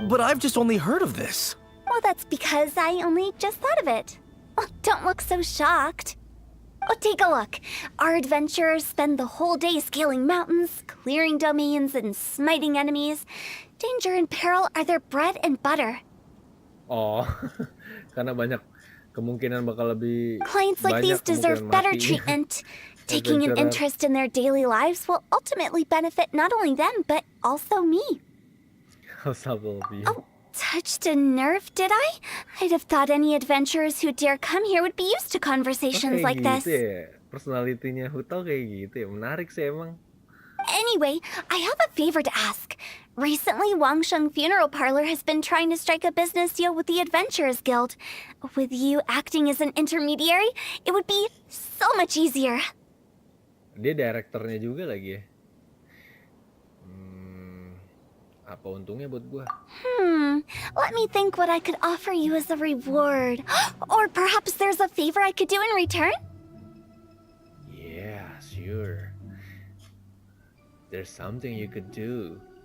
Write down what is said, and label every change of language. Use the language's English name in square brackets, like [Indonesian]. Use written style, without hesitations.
[English] But I've just only heard of this. Well, that's because I only just thought of it. Oh, don't look so shocked. Oh, take a look. Our adventurers spend the whole day scaling mountains, clearing domains, and smiting enemies. Danger and peril are their bread and butter. [Indonesian] Oh, karena banyak kemungkinan bakal lebih [English] Clients like these deserve better treatment. Taking an interest in their daily lives will ultimately benefit not only them, but also me. Oh, touched a nerve, did I? I'd have thought any adventurers who dare come here would be used to conversations like this. [Indonesian] Ya? Personalitinya Hutao kayak gitu ya, menarik sih emang. [English] Anyway, I have a favor to ask. Recently, Wangsheng Funeral Parlor has been trying to strike a business deal with the Adventurers Guild. With you acting as an intermediary, it would be so much easier. [Indonesian] Dia direkturnya juga lagi ya. Apa untungnya buat gua? [English] Let me think what I could offer you as a reward. Or perhaps there's a favor I could do in return? Yeah, sure. There's something you could do.